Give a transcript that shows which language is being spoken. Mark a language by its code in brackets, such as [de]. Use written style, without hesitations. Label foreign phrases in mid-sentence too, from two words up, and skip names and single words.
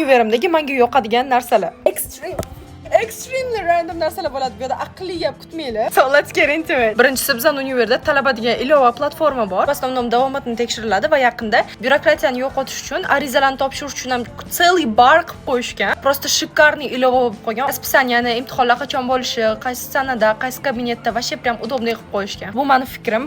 [uz] univerimdagi menga yoqadigan narsalar. [en] Extremely random [uz] narsalar bo'ladi. Bu yerda aqlli gap kutmanglar. [en] So let's get into it. [uz] Birinchisi bizning universitetda talaba degan ilova platforma bor. [ru] В основном [uz] davomatni tekshiriladi va yaqinda byurokratiyani yo'qotish uchun arizalarni topshirish uchun ham целый bar qilib qo'yishgan. [ru] Просто шикарный [uz] ilova bo'lib qolgan. Расписаниеni, imtihonlar qachon bo'lishi, qaysi sanada, qaysi kabinetda [ru] вообще прям удобный [uz] qilib qo'yishgan. Bu meni fikrim.